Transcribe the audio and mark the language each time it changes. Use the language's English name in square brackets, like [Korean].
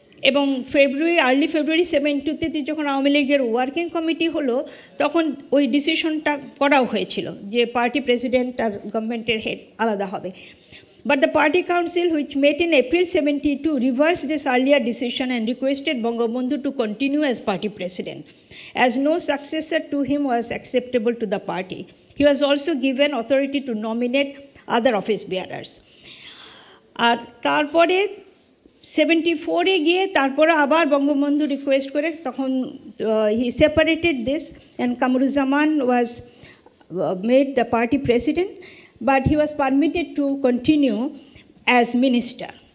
[Bangla] এবং আর্লি ফেব্রুয়ারি 72 যখন আওয়ামী লীগের ওয়ার্কিং কমিটি হলো, তখন ওই ডিসিশনটা করাও হয়েছিল যে পার্টি প্রেসিডেন্ট আর গভর্নমেন্টের হেড আলাদা হবে। [English] But the party council, which met in April 72, reversed this earlier decision and requested Bangabandhu to continue as party president, as no successor to him was acceptable to the party. He was also given authority to nominate other office bearers. [Bangla] আর তারপরে 74-এ গিয়ে তারপরে আবার Bangabandhu request করে তখন [English] He separated this, and Kamruzzaman was made the party president, but he was permitted to continue as minister.